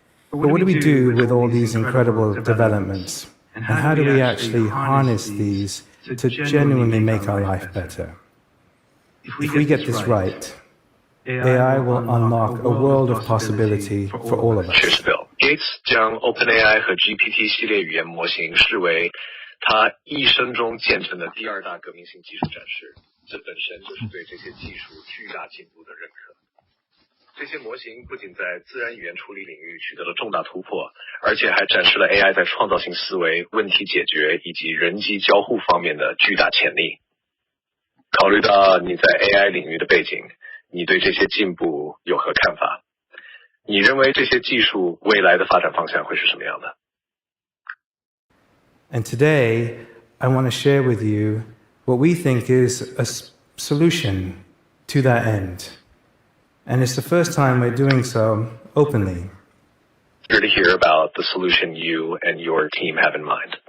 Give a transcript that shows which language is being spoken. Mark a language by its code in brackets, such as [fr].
[en] But what do we do with all these incredible developments? And how do we actually harness these to genuinely make our life better? If we get this right, AI will unlock a world of possibility for all of us. Cheers, Bill. [zh] Gates 将 OpenAI 和 GPT 系列语言模型视为他一生中见证的第二大革命性技术展示，这本身就是对这些技术巨大进步的认可。这些模型不仅在自然语言处理领域取得了重大突破，而且还展示了 AI 在创造性思维、问题解决以及人机交互方面的巨大潜力。考虑到你在 AI 领域的背景，你对这些进步有何看法？你认为这些技术未来的发展方向会是什么样的？ [en] And today, I want to share with you what we think is a solution to that end. And it's the first time we're doing so openly. Eager to hear about the solution you and your team have in mind.